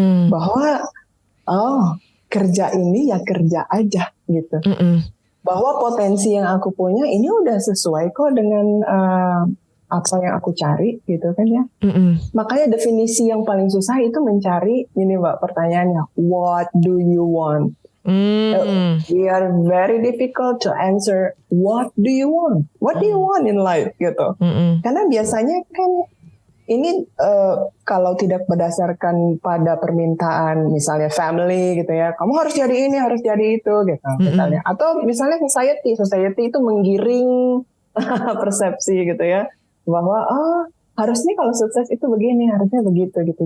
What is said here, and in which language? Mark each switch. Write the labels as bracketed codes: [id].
[id] Bahwa kerja ini ya kerja aja gitu. Bahwa potensi yang aku punya ini udah sesuai kok dengan apa yang aku cari gitu kan ya. Makanya definisi yang paling susah itu mencari, ini Mbak pertanyaannya, [en] what do you want? We are very difficult to answer what do you want? What do you want in life gitu. [id] Karena biasanya kan ini kalau tidak berdasarkan pada permintaan misalnya family gitu ya, kamu harus jadi ini, harus jadi itu gitu misalnya. Atau misalnya society itu menggiring persepsi gitu ya, bahwa harusnya kalau sukses itu begini, harusnya begitu gitu.